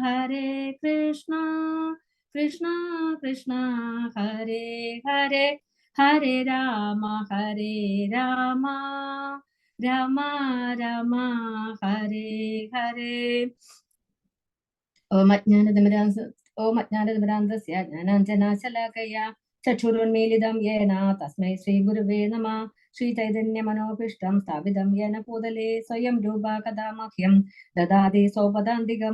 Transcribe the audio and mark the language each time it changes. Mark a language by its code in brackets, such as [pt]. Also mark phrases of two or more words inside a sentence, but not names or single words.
[sa] കൃഷ്ണ കൃഷ്ണ ഹരേ ഹരേ ഹരേ രാമ രാമ രാമ രാമ ഹരേ ഹരേ. ഓം അജ്ഞാനതിമിരാന്തസ്യ ജ്ഞാനാഞ്ജനാശലാകയ ചക്ഷുരുന്മീലിതം യേന തസ്മൈ ശ്രീ ഗുരുവേ നമഃ. ശ്രീചൈതന്യമനോഭീഷ്ടം സ്ഥാപിതം യേന ഭൂതലേ സ്വയം രൂപാ കഥാ മഹ്യം ദദാതി സോപദാന്തികം.